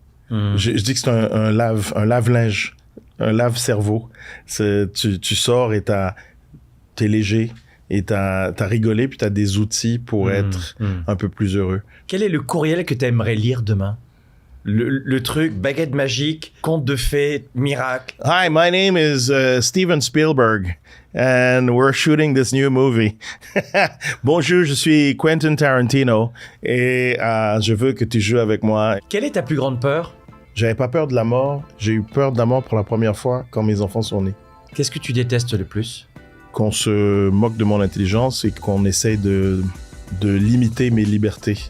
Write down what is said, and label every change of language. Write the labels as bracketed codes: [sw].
[fr] Je dis que c'est un lave-linge, un lave-cerveau. Tu sors et t'es léger et t'as rigolé puis t'as des outils pour être un peu plus heureux. Quel est le courriel que tu aimerais lire demain? Le truc, baguette magique, conte de fées, miracle. [en] Hi, my name is Steven Spielberg and we're shooting this new movie. [fr] Bonjour, je suis Quentin Tarantino et je veux que tu joues avec moi. Quelle est ta plus grande peur? J'avais pas peur de la mort. J'ai eu peur de la mort pour la première fois quand mes enfants sont nés. Qu'est-ce que tu détestes le plus? Qu'on se moque de mon intelligence et qu'on essaye de limiter mes libertés.